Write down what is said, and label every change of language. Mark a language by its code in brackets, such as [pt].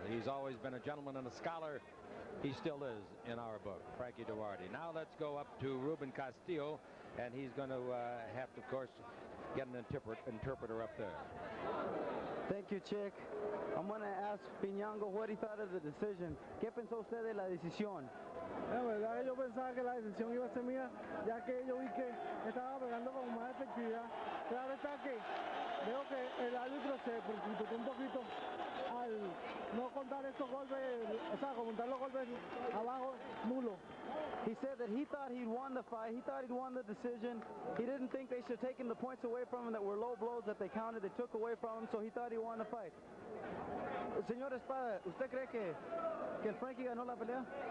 [en] He's always been a gentleman and a scholar. He still is in our book, Frankie Duarte. Now let's go up to Ruben Castillo, and he's going to have to, of course, get an interpreter up there. Thank you, Chick. I'm going to ask Piñango what he thought of the decision. [es] ¿Qué pensó usted de la decisión? La verdad, yo pensaba que la decisión iba a ser mía, ya que yo vi que estaba pegando con más efectividad. Claro está que veo que el árbitro se precipitó un poquito al no contar estos golpes, o sea, contar los golpes abajo, nulo. [en] He said that he thought he'd won the fight. He thought he'd won the decision. He didn't think they should have taken the points away from him that were low blows that they counted. They took away from him, so he thought he won the fight. [es] Señor Espada, ¿usted cree que el Frankie ganó la pelea?